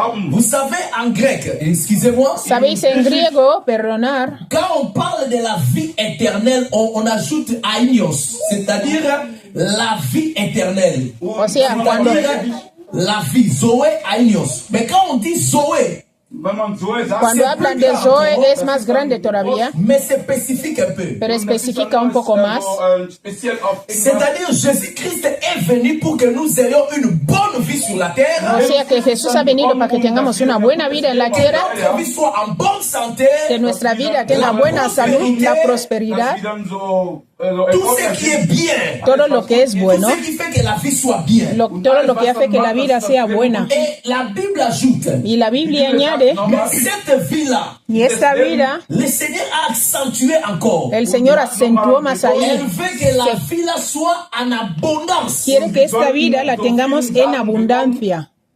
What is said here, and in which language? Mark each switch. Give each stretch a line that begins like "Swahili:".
French: Vous savez, en grec, excusez-moi,
Spanish: Sabéis, en griego, perdonar,
French: quand on parle de la vie éternelle, on ajoute ainos, c'est-à-dire la vie éternelle.
Spanish: o sea, cuando,
French: C'est-à-dire la vie, Zoé, ainos. Mais quand on dit Zoé,
Spanish: cuando hablan de Zoe es más grande todavía,
French: mais c'est spécifique un peu.
Spanish: pero especifica un poco más.
French: C'est-à-dire Jésus-Christ est venu pour que nous ayons une bonne vie sur la terre,
Spanish: O sea que Jesús ha venido para que tengamos una buena vida en la
French: que
Spanish: tierra,
French: notre vie soit en bonne santé,
Spanish: que nuestra vida tenga buena salud, la prosperidad,
French: tout ce qui est bien,
Spanish: todo lo que es
French: tout
Spanish: bueno,
French: ce qui fait que la vie soit bien.
Spanish: todo lo que hace que la vida sea buena.
French: Et la Bible ajoute,
Spanish: Y la Biblia añade,
French: cette vie-là,
Spanish: y esta vida,
French: le Seigneur a accentué encore.
Spanish: el Señor acentuó más
French: Elle
Spanish: ahí.
French: veut que la vie-là soit en abondance.
Spanish: Quiere que esta vida la tengamos en abundancia.